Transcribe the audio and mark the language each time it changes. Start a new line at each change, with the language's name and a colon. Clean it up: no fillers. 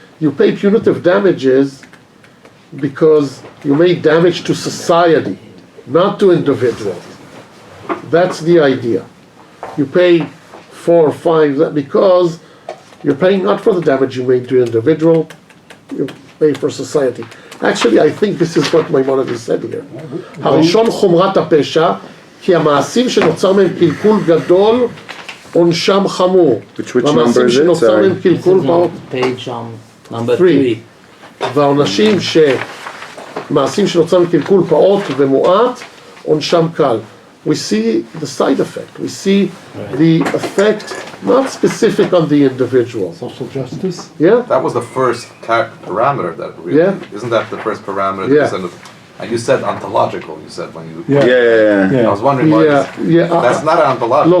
English: You pay punitive damages because you made damage to society, not to individuals. That's the idea. You pay 4 or 5 because you're paying not for the damage you made to an individual, you pay for society. Actually, I think this is what Maimonides said here.
Hebrew: הראשון חומרת הפשע, כי המעשים שנוצר מהם קלקול גדול, עונשם חמור.
English: Which number is it? Sorry. Page number 3.
Hebrew: והעונשים מעשים שנוצר מהם קלקול פעוט ומועט, עונשם קל.
English: We see the side effect. We see the effect, not specific on the individual. Social justice? Yeah? That was the first parameter that we... Yeah. Isn't that the first parameter? Yeah. And you said ontological, you said when you... Yeah. I was wondering why... That's not ontological.